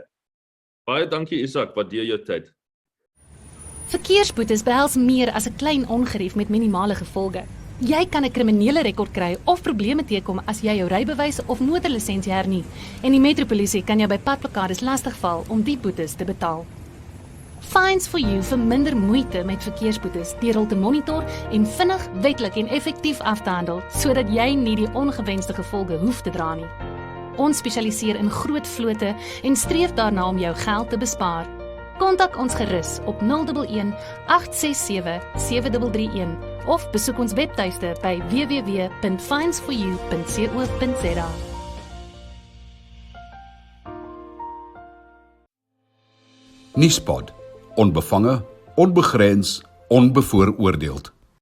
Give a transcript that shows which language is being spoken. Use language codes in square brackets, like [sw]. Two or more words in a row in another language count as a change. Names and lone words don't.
[af] Baie dankie Izak, waardeer jou tyd. Verkeersboetes behels meer as 'n klein ongerief met minimale gevolge. Jy kan 'n kriminele rekord kry of probleme teekom as jy jou rybewys of motorlisensie hernie en die metropolisie kan jou by padblokkades lastigval om die boetes te betaal. Fines for You verminder moeite met verkeersboetes deur hul te monitor en vinnig, wetlik en effektief af te handel sodat jy nie die ongewenste gevolge hoef te dra nie. Ons spesialiseer in groot vlote en streef daarna om jou geld te bespaar. Kontak ons gerus op 011 867 7331 of besoek ons webtuiste by www.finesforyou.co.za. Nuuspod, onbevange, onbegrens, onbevooroordeeld.